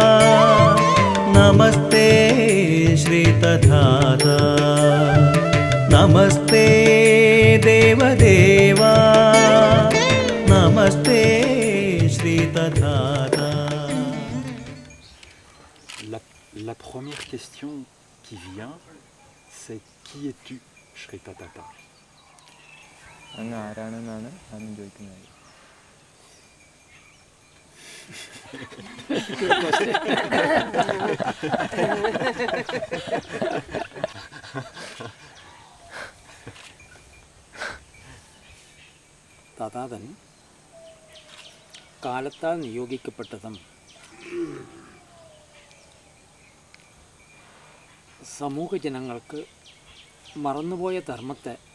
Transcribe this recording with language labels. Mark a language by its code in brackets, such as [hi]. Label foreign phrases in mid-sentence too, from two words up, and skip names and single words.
[sa] नमस्ते श्रीतधाता नमस्ते देवदेवा नमस्ते श्रीतधाता. [fr] La première question qui vient, c'est qui es-tu, Shritatata? [ml] അങ്ങ് ആരാണെന്നാണ് ആദ്യം ചോദിക്കുന്നത്. തഥാതൻ കാലത്താൽ നിയോഗിക്കപ്പെട്ടതും സമൂഹ ജനങ്ങൾക്ക് മറന്നുപോയ ധർമ്മത്തെ